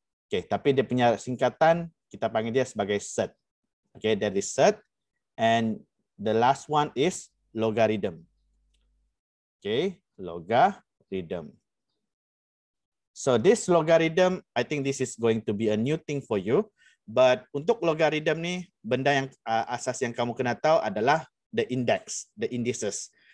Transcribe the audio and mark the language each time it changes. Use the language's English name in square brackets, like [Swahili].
[Malay] Okay, tapi dia punya singkatan, kita panggil dia sebagai surd. [English] Okay, that is surd. And the last one is logarithm. Okay, logarithm. So this logarithm, I think this is going to be a new thing for you. [Malay] But untuk logarithm ni, benda yang asas yang kamu kena tahu adalah [English] the index, the indices.